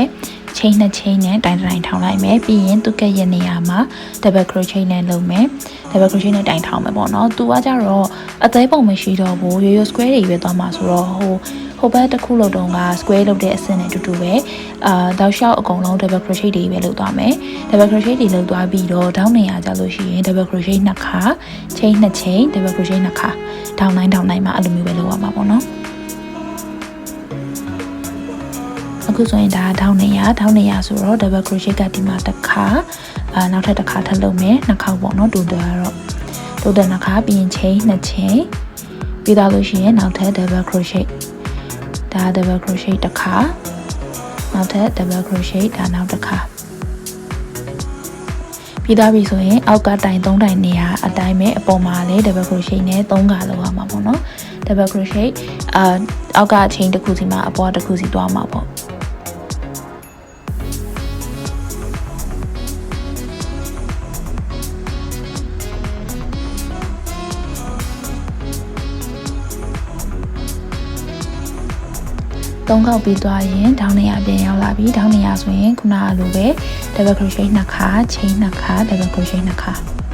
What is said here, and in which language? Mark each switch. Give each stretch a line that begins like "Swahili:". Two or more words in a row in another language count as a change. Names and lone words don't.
English: chain 2 chain
Burmese: နဲ့တိုင်ထောင်လိုက်မယ်ပြီးရင်သူကရဲ့နေရာမှာ
English: double crochet
Burmese: နဲ့လုပ်မယ်
English: double crochet
Burmese: နဲ့တိုင်ထောင်မယ်ပေါ့နော်သူကကြတော့အသေးပုံမရှိတော့ဘူးရိုးရိုး square တွေပဲသွားမှာဆိုတော့ဟိုဘက်တစ်ခုလောက်တော့က square လုပ်တဲ့အဆင့်နဲ့တူတူပဲတောက်လျှောက်အကုန်လုံး
English: double crochet
Burmese: တွေပဲလုပ်သွားမယ်
English: double crochet
Burmese: တွေလုပ်သွားပြီးတော့ဒေါင်းနေရကြလို့ရှိရင်
English: double crochet 2
Burmese: ခါ
English: chain 2 chain double crochet 2
Burmese: ခါဒေါင်းတိုင်းမှာအဲ့လိုမျိုးပဲလုပ်ရမှာပေါ့နော် အခုဆိုရင်ဒါဒေါင်းနေရဆိုတော့
English: double crochet
Burmese: ကဒီမှာတစ်ခါနောက်ထပ်တစ်ခါထပ်လုပ်မယ်2 ခါပေါ့နော် total 2 ခါပြီးရင်
English: chain 2 chain
Burmese: ပြီးတော့လို့ရှိရင်နောက်ထပ်
English: double crochet
Burmese: ဒါ
English: double crochet
Burmese: တစ်ခါနောက်ထပ်
English: double crochet
Burmese: ဒါနောက်တစ်ခါ ပြီးသွားပြီဆိုရင်အောက်ကတိုင်3တိုင်နေရာအတိုင်းပဲအပေါ်မှာလည်း
English: double crochet
Burmese: နဲ့3ခါလုပ်ရမှာပေါ့နော်
English: double crochet
Burmese: အောက်က chain တစ်ခုစီမှာအပေါ်တစ်ခုစီသွားမှာပေါ့ 3 ခေါက်ပြီးသွားရင်ဒေါင်းနေရပြန်ရောက်လာပြီဒေါင်းနေရဆိုရင်ခုနကလိုပဲ
English: double crochet 2
Burmese: ခါ chain 2 ခါ
English: double crochet 2
Burmese: ခါ